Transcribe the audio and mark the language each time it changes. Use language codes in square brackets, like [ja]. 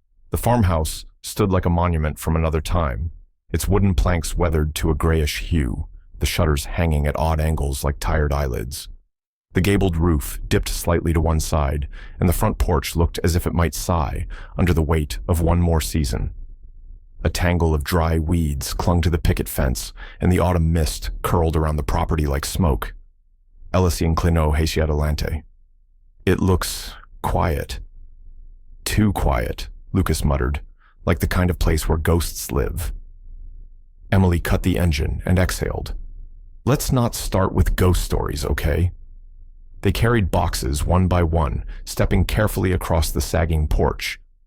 [en] The farmhouse stood like a monument from another time, its wooden planks weathered to a grayish hue, the shutters hanging at odd angles like tired eyelids. The gabled roof dipped slightly to one side, and the front porch looked as if it might sigh under the weight of one more season. A tangle of dry weeds clung to the picket fence, and the autumn mist curled around the property like smoke. [es] Ella se inclinó hacia adelante. [en] "It looks quiet." "Too quiet," Lucas muttered, "like the kind of place where ghosts live." Emily cut the engine and exhaled. "Let's not start with ghost stories, okay?" They carried boxes one by one, stepping carefully across the sagging porch.